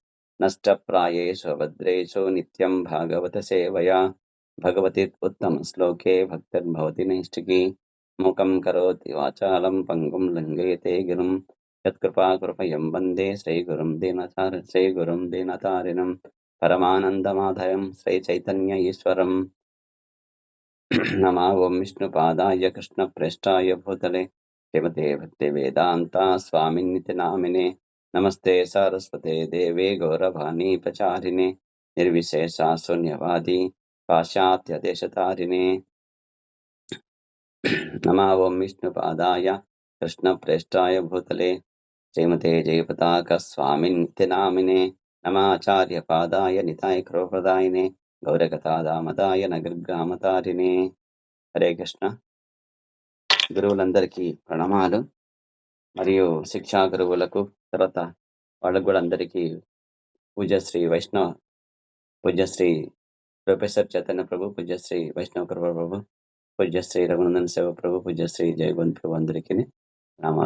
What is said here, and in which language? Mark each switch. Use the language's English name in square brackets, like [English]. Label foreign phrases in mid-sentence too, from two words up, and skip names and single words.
[Sanskrit] నష్టప్రాయేషు భద్రేషు నిత్యం భాగవత సేవయా భగవతి ఉత్తమ శ్లోకే భక్తిర్భవతి నైష్టికీ. మూకం కరోతి వాచాలం పంగుం లంఘయతే గిరిం యత్కృపాకృపయం వందే శ్రీగురుం దీనతారిణం పరమానందమాధయం శ్రీ చైతన్య ఈశ్వరం. नमः ओं विष्णुपादाय कृष्णप्रेष्ठाय भूतले श्रीमते भक्तिवेदान्ता स्वामिन्निति नामिने नमस्ते सरस्वते देवे गौरवाणी प्रचारिणे निर्विशेषा शून्यवादी पाश्चात्यदेशतारिणे नमः ओं विष्णुपादाय कृष्णप्रेष्ठाय भूतले श्रीमते जयपताक स्वामिन्निति नामिने नमाचार्यपादाय निताय कृपप्रदायिने गौरकथादामदाय नगरग्रामतारिणे. हरे कृष्ण. [Telugu] గురువులందరికీ ప్రణామాలు. మరియు శిక్షా గురువులకు తర్వాత వాళ్ళకు కూడా అందరికీ పూజ్యశ్రీ వైష్ణవ పూజ్యశ్రీ ప్రొఫెసర్ చైతన్య ప్రభు, పూజ్యశ్రీ వైష్ణవ కృప ప్రభు, పూజ్యశ్రీ రఘునందన్ సేవ ప్రభు, పూజ్యశ్రీ జయగోవింద్ ప్రభు అందరికీ ప్రణామాలు.